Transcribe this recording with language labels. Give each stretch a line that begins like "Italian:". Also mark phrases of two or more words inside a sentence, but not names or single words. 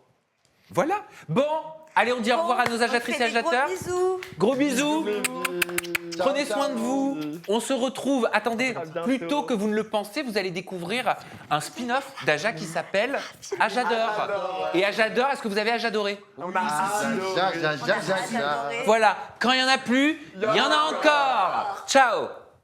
French: Voilà. Bon, allez, on dit au revoir à nos agiatrices et On fait des gros agitateurs. bisous. Gros bisous. Ciao, Prenez ciao. soin de vous. On se retrouve. Attendez, À bientôt. plus tôt que vous ne le pensez, vous allez découvrir un spin-off d'Aja qui s'appelle Ajadore. Et Ajadore, est-ce que vous avez Ajadoré? Ja, ja, ja, ja, ja. J'adorais. Voilà. Quand il n'y en a plus, il y en a encore. Ciao.